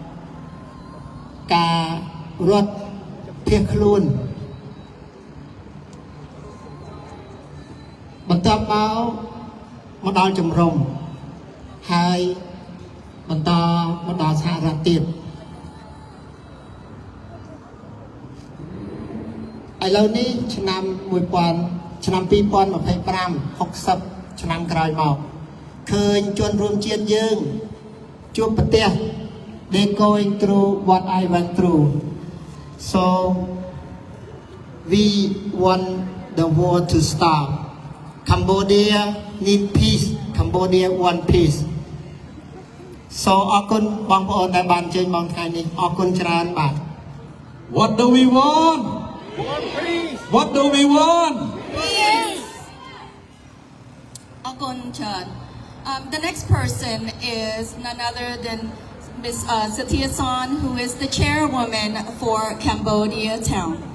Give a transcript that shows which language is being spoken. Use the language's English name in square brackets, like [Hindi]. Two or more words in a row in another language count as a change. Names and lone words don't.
[Khmer] ការរត់ភៀសខ្លួនបន្ទាប់មកដល់ជំរំហើយបន្តមកដល់សហរដ្ឋទៀត ឥឡូវនេះឆ្នាំ2025 60 ឆ្នាំក្រោយមកឃើញជនរួមជាតិយើងជួបប្រទះ [English] they going through what I went through so we want the war to stop Cambodia need peace Cambodia want peace so [Khmer] អរគុណបងប្អូនដែលបានជើញមកថ្ងៃនេះអរគុណច្រើនបាទ [English] What do we want? What do we want? Akon Chan. The next person is none other than Ms. Satia Son, who is the chairwoman for Cambodia Town.